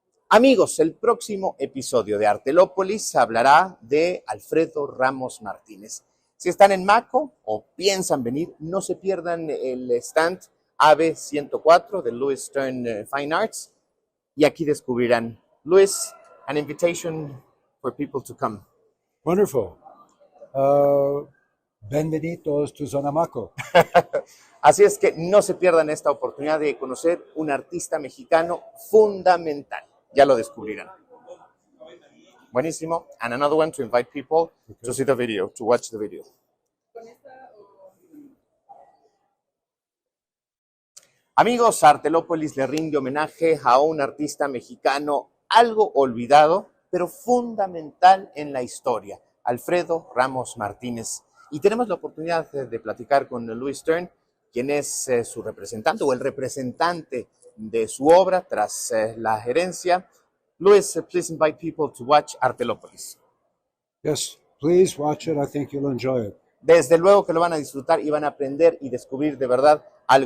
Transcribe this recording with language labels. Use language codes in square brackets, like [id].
[es] Amigos, el próximo episodio de Artelópolis hablará de Alfredo Ramos Martínez. Si están en Maco o piensan venir, no se pierdan el stand AB 104 de Louis Stern Fine Arts y aquí descubrirán. [en] Louis, an invitation for people to come. Wonderful. [es] Bienvenidos to Zonamaco. Así es que no se pierdan esta oportunidad de conocer un artista mexicano fundamental. Ya lo descubrirán. Buenísimo. [en] And another one to invite people to see the video, to watch the video. [es] Amigos, Artelópolis le rinde homenaje a un artista mexicano algo olvidado, pero fundamental en la historia, Alfredo Ramos Martínez. Y tenemos la oportunidad de platicar con Louis Stern, quien es su representante o el representante de su obra tras la gerencia. [en] Louis, please invite people to watch Artelópolis. Yes, please watch it. I think you'll enjoy it. [es] Desde luego que lo van a disfrutar y van a aprender y descubrir de verdad algo.